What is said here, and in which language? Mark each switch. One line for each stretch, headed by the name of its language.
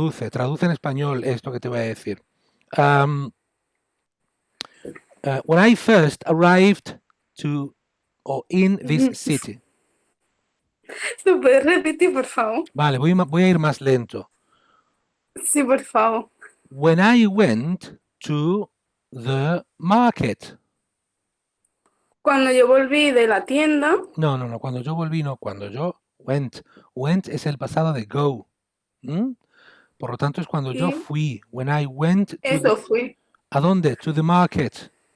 Spanish: Traduce en español esto que te voy a decir.
English: When I first arrived to or in this city.
Spanish: ¿lo puedes repetir, por favor? Vale, voy a ir más lento. Sí, por favor.
English: When I went to the market.
Spanish: Cuando yo volví de la tienda, No, cuando yo volví, no, cuando yo went. Went es el pasado de go. ¿Mm? Por lo tanto, es cuando yo sí, fui.
English: When I went to
Spanish: eso fui, ¿a dónde?
English: To the market.